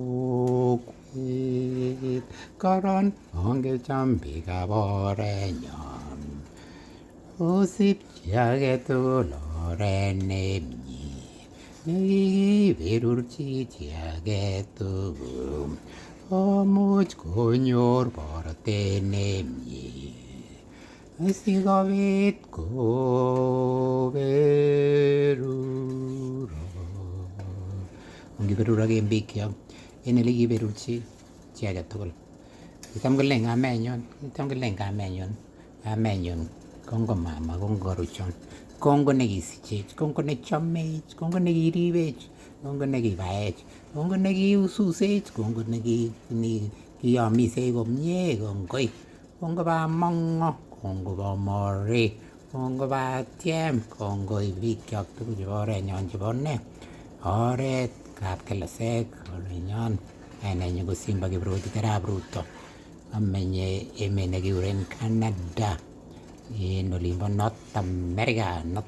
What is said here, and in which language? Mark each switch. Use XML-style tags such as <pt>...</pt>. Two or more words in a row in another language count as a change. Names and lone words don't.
<kln>kokwet koron ongecham biikab orenyon osip chi age tugul oret nemie nekikiberurchi chi age tugul omuch konyor borotet nemie asikobit koberurok. Ongiberuroken biik kyok en ele kiberurchi chi age tugul. Kitam kolen kamenyun kongo mama, kongo ruchon, kongo nekisichech, kongo nechomech, kongo nekiribech, kongo nekibaech, kongo nekiususech, kongo nekiyomisech komie, kongoi, kongo bamongo, kongo bamorik, kongo batiem, kongoi biik kyok tugul chebo orenyon chebo ne? Oretab kelesek orenyon. Kainenyu ko Simba Kiprotich arap Ruto. Amenye emet nekikuren Canada en olimbo North America.</kln>